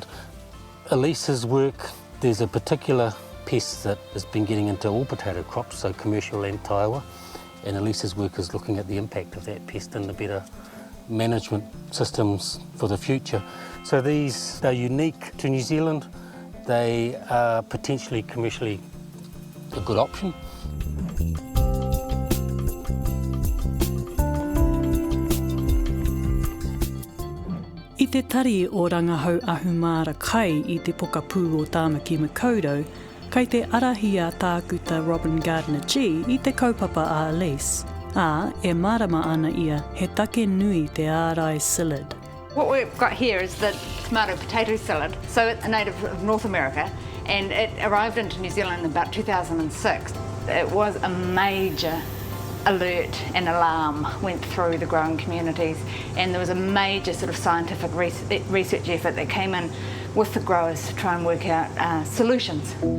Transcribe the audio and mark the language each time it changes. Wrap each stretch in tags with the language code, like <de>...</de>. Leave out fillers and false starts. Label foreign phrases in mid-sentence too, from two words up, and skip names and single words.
<en>Alice's work, there's a particular pest that has been getting into all potato crops, so commercial and Taewa, and Alice's work is looking at the impact of that pest and the better management systems for the future. So these are unique to New Zealand. They are potentially commercially a good option.</en> <mi>I te tari o rangahau ahumāra kai I te pokapū o Tāmaki Makaurau, kai te arahi a tākuta Robin Gardner G I te kaupapa a Aleise. E marama ana ia he take nui te ārai psyllid.</mi> <en>What we've got here is the tomato potato psyllid, so a native of North America, and it arrived into New Zealand in about 2006. It was a major alert and alarm went through the growing communities, and there was a major sort of scientific research effort that came in with the growers to try and work out solutions.</en>